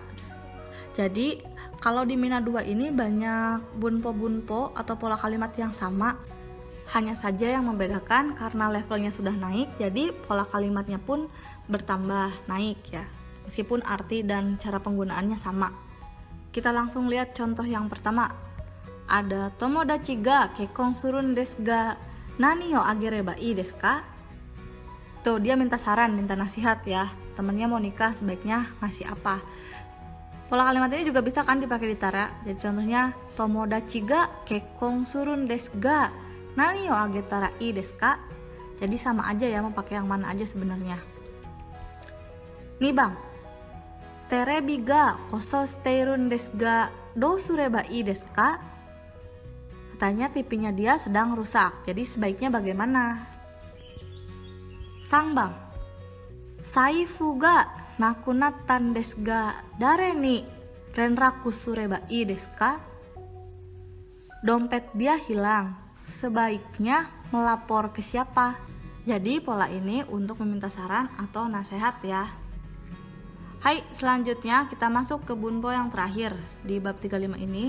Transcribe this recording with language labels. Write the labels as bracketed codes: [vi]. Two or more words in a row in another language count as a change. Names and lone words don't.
[id] Jadi kalau di Mina 2 ini banyak bunpo-bunpo atau pola kalimat yang sama. Hanya saja yang membedakan karena levelnya sudah naik, jadi pola kalimatnya pun bertambah naik ya. Meskipun arti dan cara penggunaannya sama. Kita langsung lihat contoh yang pertama. [ja] Ada 友達が結婚するんですが何をあげればいいですか? [id] Tuh dia minta saran, minta nasihat ya. Temennya mau nikah sebaiknya ngasih apa? Pola kalimat ini juga bisa kan dipakai di tara. Jadi contohnya [ja] 友達が結婚するんですが何をあげたらいいですか? [id] Jadi sama aja ya, mau pakai yang mana aja sebenarnya. [ja] 二番, テレビが故障しているんですがどうすればいいですか? [id] Katanya TV-nya dia sedang rusak. Jadi sebaiknya bagaimana? [ja] 三番, 財布がなくなったんですが誰に連絡すればいいですか? [id] Dompet dia hilang, sebaiknya melapor ke siapa? Jadi pola ini untuk meminta saran atau nasihat ya. Hai, selanjutnya kita masuk ke bunpo yang terakhir di bab 35 ini.